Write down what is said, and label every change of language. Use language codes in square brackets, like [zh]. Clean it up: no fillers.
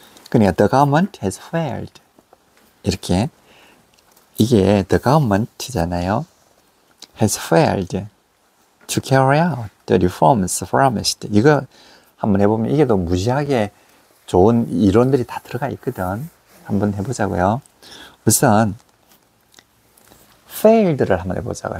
[ko] 그러니까 [en] the government has failed. [ko] 이렇게. 이게 the government잖아요. [en] has failed to carry out the reforms promised. [ko] 이거 한번 해보면 이게 더 무지하게 좋은 이론들이 다 들어가 있거든. 한번 해보자고요. 우선 failed를 한번 해보자고요.